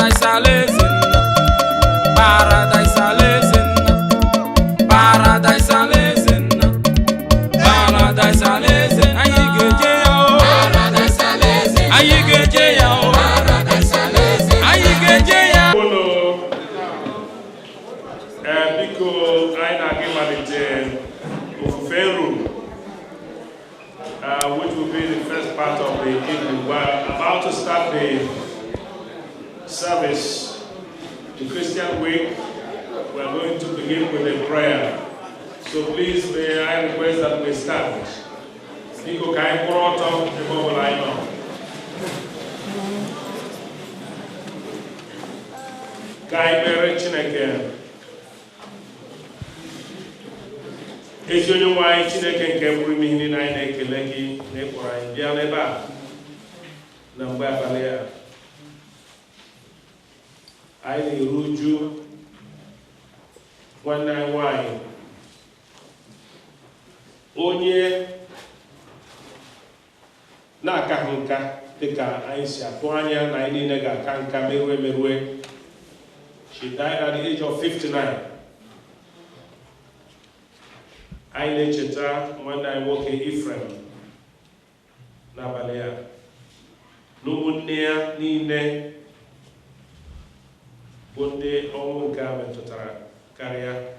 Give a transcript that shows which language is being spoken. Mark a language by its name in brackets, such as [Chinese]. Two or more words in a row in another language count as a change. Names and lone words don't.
[Igbo] alaeze nna, paradise alaeze nna, paradise alaeze nna, paradise alaeze. Anyị ga-eje ya o, paradise alaeze. Anyị ga-eje ya o, paradise alaeze. Anyị ga-eje ya. Biko anyị na-aga ịmalite ofufe nru, [English] which will be the first part of the evening. We're about to start the service, the Christian week. We're going to begin with a prayer. So please, may I request that we stand. [Igbo] Biko ka anyị kwụrụ ọtọ ebe ọ bụla anyị nọ. Ka anyị kpere Chineke. Ezi onye nwe anyị Chineke nke bụrụ ime ihe niile, anyị na-ekele gị na ịkpọrọ anyị bịa n'ebe a na mgbe abalị a. Anyị na-eru uju nwanne anyị nwanyị onye na-akaghị nka dịka anyị si atụ anya na anyị niile ga-aka nka merue. [English] She died at the age of 59. [Igbo] Anyị na-echeta nwanne anyị nwoke Ifrem n'abalị a na ụmụnne ya niile bụ ndị ọnwụ nke a metụtara karịa.